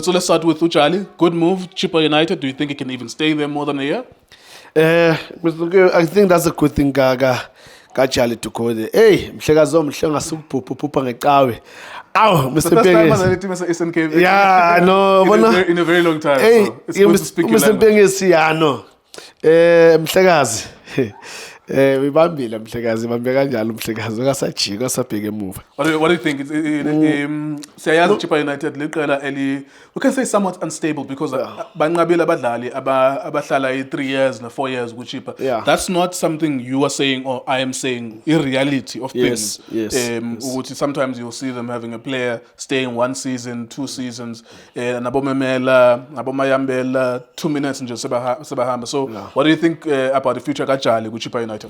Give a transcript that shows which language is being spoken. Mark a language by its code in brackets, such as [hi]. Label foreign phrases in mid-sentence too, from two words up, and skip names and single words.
[en] Tso, let's start with Jali. Good move, Chippa United. Do you think he can even stay there more than a year? I think that's a good thing, Jali to go there. Hey, Mr. Mpengesi. Yeah, I know. In a very long time. Hey, so it's good to speak Mr. Mpengesi, I know. [zu] Mhlekazi. Wibambile mhlekazi bambe kanjalo mhlekazi ngasajika asabheke emuva. [en] What do you think? [zu] Siyayazi Chippa United liqela [en] we can say somewhat unstable because [zu] banqabile abadlali abahlala [en] 3 years na 4 years with Chippa. That's not something you are saying or I am saying. In reality of things. Yes. Sometimes you'll see them having a player staying 1 season, 2 seasons, [zu] nabomemela, nabomayambela [en] 2 minutes and just sebahamba. So what do you think about the future kaJali with Chippa United?